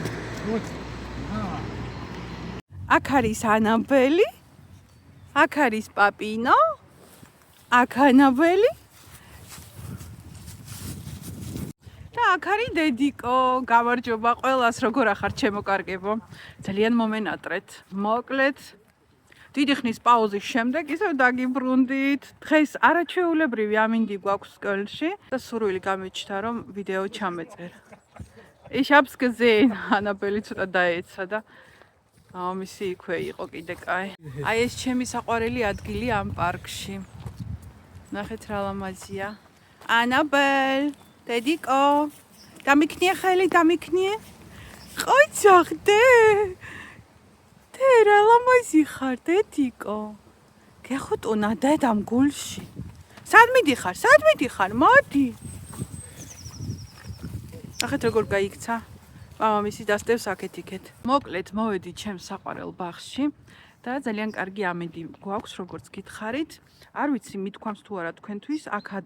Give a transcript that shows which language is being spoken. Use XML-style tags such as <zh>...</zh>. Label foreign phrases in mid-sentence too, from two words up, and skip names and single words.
<ka>აქ არის ანაბელი აქ არის პაპინო აქ ანაბელი და აქ არის დედიკო გამარჯობა ყველას როგორ ახარ ჩემო კარგებო ძალიან მომენატრეთ მოკლედ დიდი ხნის პაუზის შემდეგ ისევ დაგიბრუნდით დღეს არაჩვეულებრივი ამინდი გვაქვს სკოლაში და სურვილი გამიჩნდა რომ ვიდეო ჩამეწერა</ka> <de>Ich hab's gesehen</de> <ka>ანაბელი ცოტა დაეცა და მამისი იქვე იყო კიდე კაი აი ეს ჩემი საყვარელი ადგილი ამ პარკში ნახეთ რა ლამაზია ანაბელ დედიკო დამიქნიე ხელი ყოჩახდე რა ლამაზი ხარ დედიკო გეხუტუნა დედამ გულში სად მიდიხარ მოდი ახეთ როგორ გაიქცა მამამისი დასდევს აქეთ იქეთ მოკლედ მოვედი ჩემს საყვარელ ბაღში და ძალიან კარგი ამინდი გვაქვს როგორც გითხარით არ ვიცი მithქვამს თუ არა თქვენთვის აქ</ka>